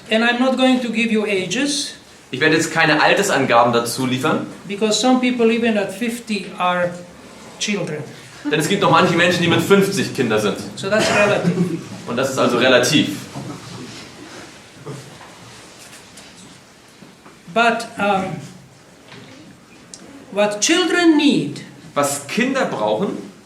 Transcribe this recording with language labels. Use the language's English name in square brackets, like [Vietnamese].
[English] And I'm not going to give you ages, [German] Ich werde jetzt keine Altersangaben dazu liefern, [English] because some people even at 50 are children. [German] denn es gibt noch manche Menschen, die mit 50 Kinder sind. [English] So that's relative. [German] Und das ist also relativ. [English] But what children need [German] Was Kinder brauchen,